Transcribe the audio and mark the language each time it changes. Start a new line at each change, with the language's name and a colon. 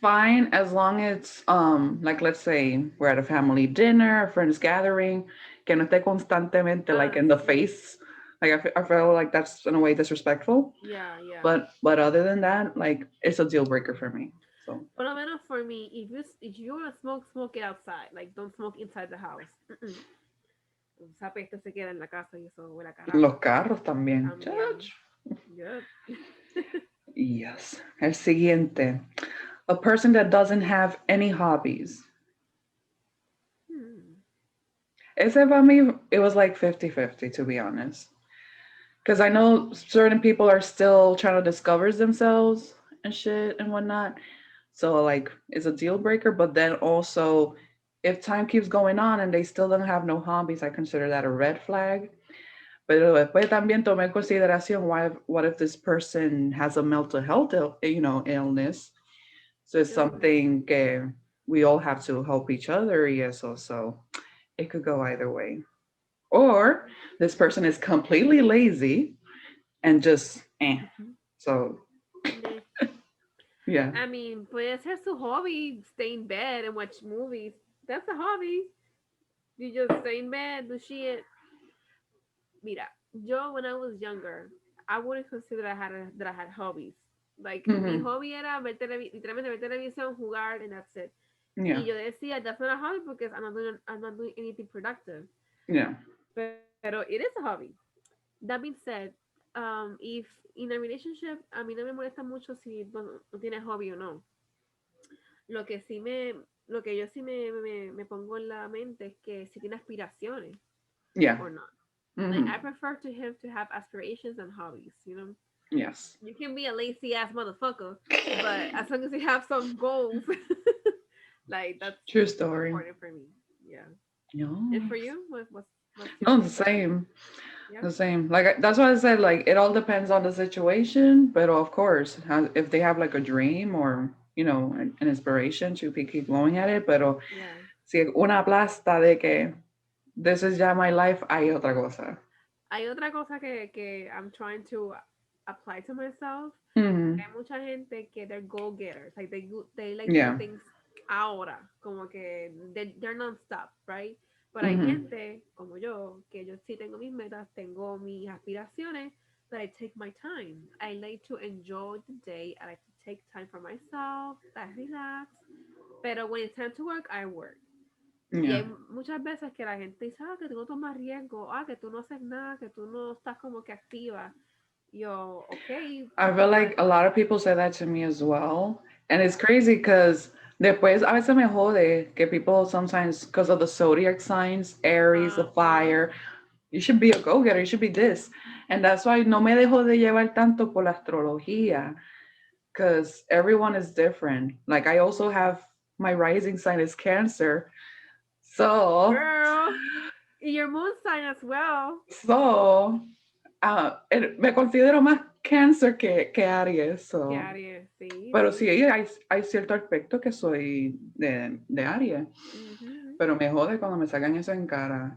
English: fine as long as it's like let's say we're at a family dinner, a friends gathering,
Spanish: que no esté constantemente
English: like Ah, in the
Spanish: sí.
English: face. Like I feel like that's in a way disrespectful. Yeah, yeah. But other than that, like it's a deal breaker for me. So
Spanish: Por lo menos
English: for me, if you wanna smoke, smoke it outside. Like, don't smoke inside the house. Mm-mm.
Spanish: Esa peste se queda en la casa y eso huele a los carajo. carros también. También.
English: Church. Yep.
Spanish: Yes. El siguiente.
English: A person that doesn't have any hobbies. Hmm. Ese for me, it was like 50-50, to be honest. Because I know certain people are still trying to discover themselves and shit and whatnot. So, like, it's a deal breaker. But then also, if time keeps going on and they still don't have no hobbies, I consider that a red flag.
Spanish: Pero después también tomé en consideración
English: what if this person has a mental health, illness. So it's Uh-huh. something que we all have to help each other. Yes, also it could go either way. Or this person is completely lazy and just Mhm. So Nah. yeah. I mean,
Spanish: puede ser su hobby,
English: stay in bed and watch movies. That's a hobby. You just stay in bed, do shit.
Spanish: Mira, yo
English: when I was younger, I wouldn't consider that I had hobbies. Like, mi Hmm.
Spanish: hobby era literalmente ver televisión, jugar,
English: and that's it. Yeah.
Spanish: Y yo decía,
English: that's not a hobby because I'm not doing anything productive. Yeah.
Spanish: Pero
English: it is a hobby. That being said, if in a relationship,
Spanish: a mí no me molesta mucho si bueno, no tiene hobby o no. Lo que sí lo que yo sí me pongo en la mente es que si tiene aspiraciones
English: Yeah. or not. Like, Hmm. I prefer to him to have aspirations and hobbies, you know? Yes. You can be a lazy ass motherfucker, but as long as you have some goals, like True that's story. important for me. Yeah. And for Yes. you, what's No, your the same. yeah? The same. Like that's why I said like it all depends on the situation, but of course, if they have like a dream or an inspiration to keep going at it, pero Yeah.
Spanish: si una plasta de que
English: this is
Spanish: ya my life, hay otra cosa. Hay otra cosa que
English: I'm trying to apply to myself. Hmm.
Spanish: Hay mucha gente que
English: they're goal getters, like they like to do Yeah. things
Spanish: ahora, como que
English: they're non-stop, right?
Spanish: Pero hay Hmm. gente como que yo sí tengo mis metas, tengo mis aspiraciones,
English: but I take my time. I like to enjoy the day. I like to take time for myself, I relax. Pero when it's time to work, I work.
Spanish: Y
English: Yeah.
Spanish: hay muchas veces que la gente dice, que tú no tomas riesgo, que tú no haces nada, que tú no estás como que activa. Yo, okay,
English: I feel like but a lot of people say that to me as well. And it's crazy because
Spanish: después a veces me jode que
English: people sometimes, because of the zodiac signs, Aries, the uh-huh. fire, you should be a go-getter, you should be this. And that's why
Spanish: no me dejo de llevar tanto por la astrología,
English: because everyone is different. Like I also have my rising sign is Cancer. So, Girl, your moon sign as well.
Spanish: so, me considero más Cancer que Aries. Que
English: So.
Spanish: Aries, sí, Pero sí, sí. hay cierto aspecto que soy de Aries, Ujú. pero me jode cuando me sacan eso en cara.